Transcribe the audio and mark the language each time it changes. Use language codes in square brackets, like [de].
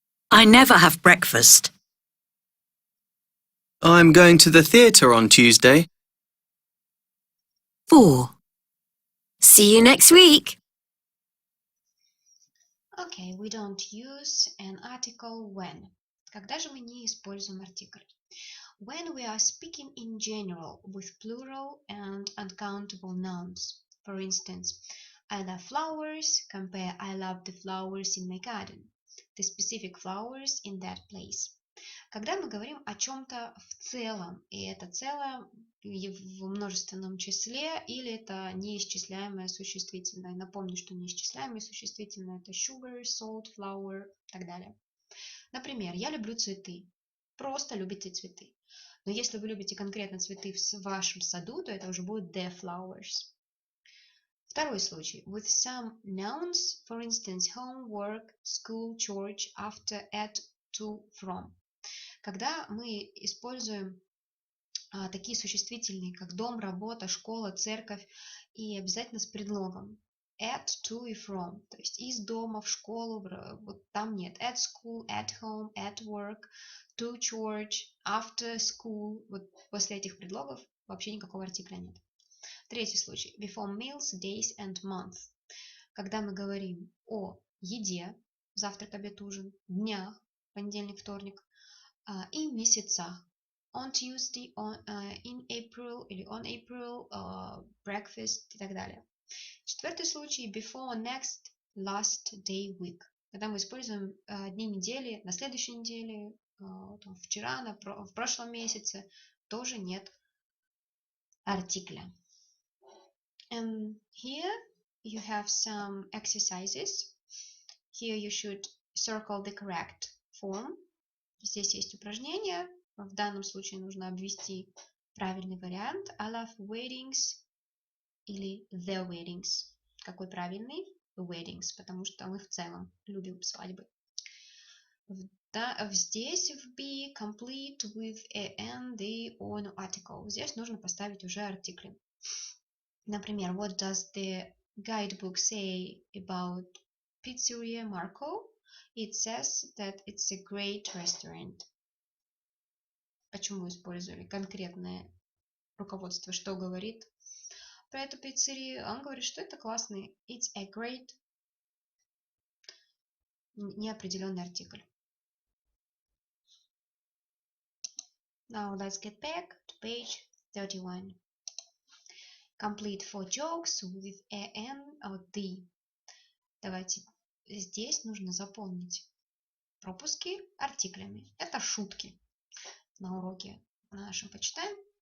[en] I never have breakfast. I'm going to the theatre on Tuesday. 4, See you next week. Okay, we don't use an article when. [ru] Когда же мы не используем артикль? [en] When we are speaking in general with plural and uncountable nouns. For instance, I love flowers, compare I love the flowers in my garden. The specific flowers in that place. [ru] Когда мы говорим о чем-то в целом, и это целое в множественном числе, или это неисчисляемое существительное. Напомню, что неисчисляемое существительное это sugar, salt, flower и так далее. Например, я люблю цветы. Просто любите цветы. Но если вы любите конкретно цветы в вашем саду, то это уже будет [en] the flowers. [ru] Второй случай. [en] With some nouns, for instance, home, work, school, church, after, at, to, from. [ru] Когда мы используем такие существительные, как дом, работа, школа, церковь, и обязательно с предлогом at, to и from. То есть из дома в школу, вот там нет. [en] At school, at home, at work, to church, after school. [ru] Вот после этих предлогов вообще никакого артикля нет. Третий случай. [en] Before meals, days and months. [ru] Когда мы говорим о еде, завтрак, обед, ужин, днях, понедельник, вторник, и месяцах. [en] On Tuesday, in April [ru] или [en] on April, breakfast [ru] и так далее. Четвертый случай. [en] Before, next, last, day, week. [ru] Когда мы используем дни недели, на следующей неделе, вчера, в прошлом месяце, тоже нет артикля. [en] And here you have some exercises. Here you should circle the correct form. [ru] Здесь есть упражнение. В данном случае нужно обвести правильный вариант. [en] I love weddings [ru] или [en] the weddings. [ru] Какой правильный? Weddings, потому что мы в целом любим свадьбы. Здесь в [en] B complete with an, the, or no article. [ru] Здесь нужно поставить уже артикли. [en] Например, what does the guidebook say about Pizzeria Marco? It says that it's a great restaurant. [ru] Почему использовали конкретное руководство? Что говорит про эту пиццерию? Он говорит, что это классный. [en] It's a great. [ru] Неопределенный артикль. [en] Now let's get back to page 31. Complete four jokes with an or the. [ru] Давайте здесь нужно заполнить пропуски артиклями. Это шутки. На уроке нашем почитаем.